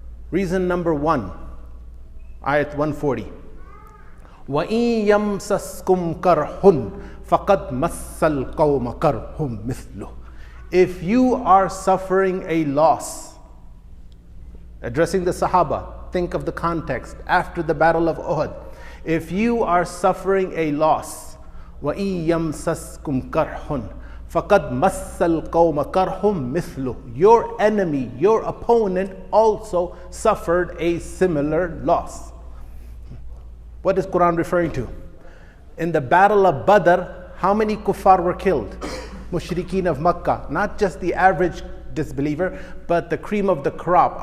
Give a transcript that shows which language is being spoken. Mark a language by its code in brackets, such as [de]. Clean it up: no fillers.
[en] Reason number 1, ayat 140. [ar] وَإِن يَمْسَسْكُمْ كَرْحٌ فَقَدْ مَسَّ الْقَوْمَ كَرْحٌ مِثْلُهُ. [en] If you are suffering a loss, addressing the Sahaba, think of the context after the Battle of Uhud. If you are suffering a loss, [ar] وَإِن يَمْسَسْكُمْ كَرْحٌ فَقَدْ مَسَّ الْقَوْمَ كَرْحٌ مِثْلُهُ. [en] Your enemy, your opponent also suffered a similar loss. What is Quran referring to? In the Battle of Badr, how many kuffar were killed? Mushrikeen of Makkah. Not just the average disbeliever, but the cream of the crop.